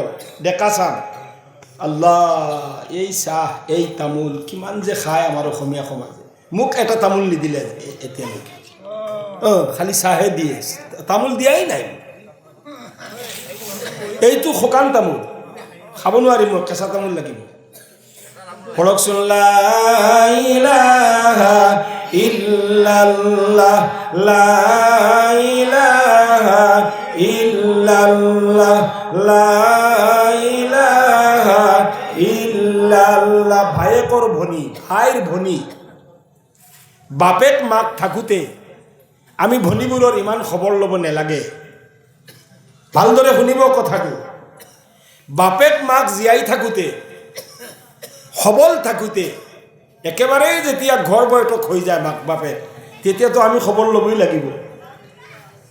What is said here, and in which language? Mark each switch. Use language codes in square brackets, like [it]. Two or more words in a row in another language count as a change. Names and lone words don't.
[as] ডেকা চাম, আল্লাহ, এই চাহ এই তামোল কিমান যে খায় আমাৰ অসমীয়া সমাজে। মোক এটা তামোল নিদিলে এতিয়ালৈকে, খালি চাহে দিয়ে, তামোল দিয়াই নাই। এইটো শুকান তামোল খাব নোৱাৰিম, মই কেঁচা তামোল লাগিব। পঢ়কচোন, [ar] لا إله إلا الله، لا إله إلا الله، لا إله إلا الله. [as] ভায়েকৰ ভনী, ভাইৰ ভনী, বাপেক মাক থাকোঁতে আমি ভনীবোৰৰ ইমান খবৰ ল'ব নালাগে। ভালদৰে শুনিব কথাটো। বাপেক মাক জীয়াই থাকোঁতে, সবল থাকোঁতে, একেবাৰেই যেতিয়া ঘৰ বৈঠক হৈ যায় মাক বাপেক, তেতিয়াতো আমি খবৰ ল'বই লাগিব।